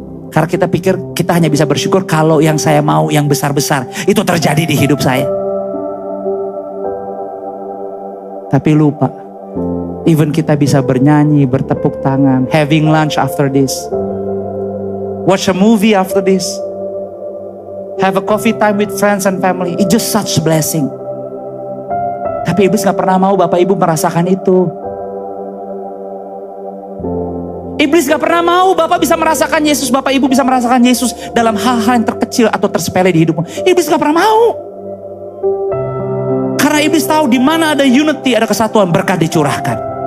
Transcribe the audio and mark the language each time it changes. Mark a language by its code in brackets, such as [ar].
[id] Karena kita pikir kita hanya bisa bersyukur kalau yang saya mau, yang besar-besar, itu terjadi di hidup saya. Tapi lupa, [en] even [id] kita bisa bernyanyi, bertepuk tangan, [en] having lunch after this, watch a movie after this, have a coffee time with friends and family, it's just such blessing. [id] Tapi iblis gak pernah mau Bapak Ibu merasakan itu. Iblis gak pernah mau Bapak bisa merasakan Yesus, Bapak Ibu bisa merasakan Yesus dalam hal-hal yang terkecil atau tersepele di hidupmu. Iblis gak pernah mau. Karena iblis tahu di mana ada unity, ada kesatuan, berkat dicurahkan.